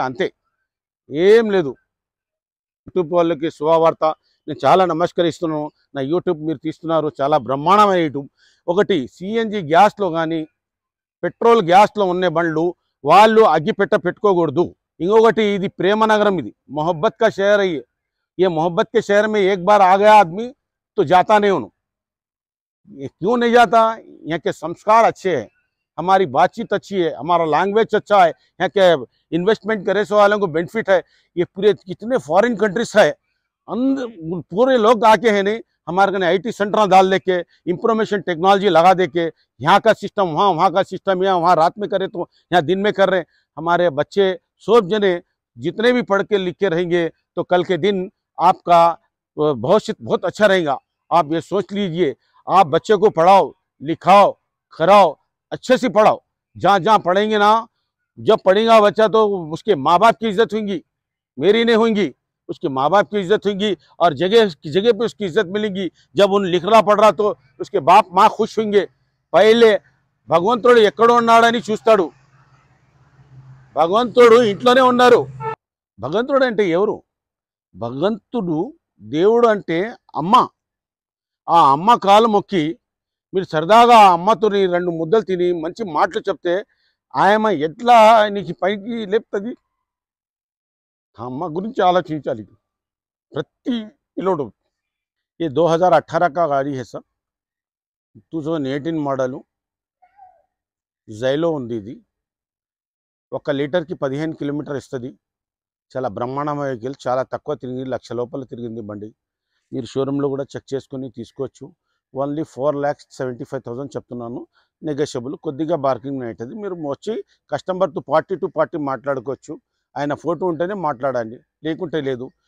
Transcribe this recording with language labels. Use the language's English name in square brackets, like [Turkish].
[Telugu] అంతే, ఏం లేదు. యూట్యూబ్ వాళ్ళకి శుభవార్త, నేను చాలా నమస్కరిస్తున్నాను. నా యూట్యూబ్ మీరు తీస్తున్నారు, చాలా బ్రహ్మాండమైన యూట్యూబ్. ఒకటి సిఎన్జి గ్యాస్లో కానీ పెట్రోల్ గ్యాస్లో ఉన్న బండ్లు వాళ్ళు అగ్గిపెట్ట పెట్టుకోకూడదు. ఇంకొకటి ఇది ప్రేమ నగరం, ఇది [Hindi] मोहब्बत का शहर है। ये मोहब्बत के शहर में एक बार आ गया आदमी तो जाता नहीं हूँ। ये क्यों नहीं जाता? यहाँ के संस्कार अच्छे हैं, हमारी बातचीत अच्छी है, हमारा लैंग्वेज अच्छा है, यहाँ के इन्वेस्टमेंट करे सो वालों को बेनिफिट है। ये पूरे कितने फॉरेन कंट्रीज है, पूरे लोग आके हैं नहीं हमारे कने IT सेंटर डाल दे के इंफॉर्मेशन टेक्नोलॉजी लगा दे के यहाँ का सिस्टम वहाँ का सिस्टम यहाँ, वहाँ रात में करे तो यहाँ दिन में कर रहे हैं। हमारे बच्चे सब जने जितने भी पढ़ के लिख के रहेंगे तो कल के दिन आपका भविष्य बहुत अच्छा रहेगा। आप ये सोच लीजिए, आप बच्चे को पढ़ाओ लिखाओ कराओ, अच्छे से पढ़ाओ। जहाँ जहाँ पढ़ेंगे ना, जब पढ़ेगा बच्चा तो उसके माँ बाप की इज्जत होगी, मेरी नहीं होगी, उसके माँ बाप की इज्जत होगी और जगह पे उसकी इज्जत मिलेगी। जब उन लिख रहा पढ़ रहा तो उसके बाप माँ खुश होंगे। [Telugu] पहले భగవంతుడు ఎక్కడ ఉన్నాడని చూస్తాడు. భగవంతుడు ఇంట్లోనే ఉన్నారు. భగవంతుడు అంటే ఎవరు? భగవంతుడు దేవుడు అంటే అమ్మ. ఆ అమ్మ కాలు మొక్కి మీరు సరదాగా ఆ అమ్మతో 2 ముద్దలు తిని మంచి మాటలు చెప్తే ఆయమ్మ ఎట్లా నీకు పైకి లేపుతుంది? అమ్మ గురించి ఆలోచించాలి ప్రతి పిల్లోడు. [Hindi] ये 2018 का गाड़ी है सर, 2018 [Telugu] మోడలు, జైలో ఉంది. ఇది 1 లీటర్కి 15 కిలోమీటర్ ఇస్తుంది. చాలా బ్రహ్మాండమైన వెహికల్, చాలా తక్కువ తిరిగింది, 1,00,000 లోపల తిరిగింది బండి. మీరు షోరూంలో కూడా చెక్ చేసుకొని తీసుకోవచ్చు. ఓన్లీ 4,75,000 చెప్తున్నాను, నెగోషియబుల్, కొద్దిగా బార్కింగ్ అవుతుంది. మీరు వచ్చి కస్టమర్తో పార్టీ టు పార్టీ మాట్లాడుకోవచ్చు. ఆయన ఫోటో ఉంటేనే మాట్లాడండి, లేకుంటే లేదు.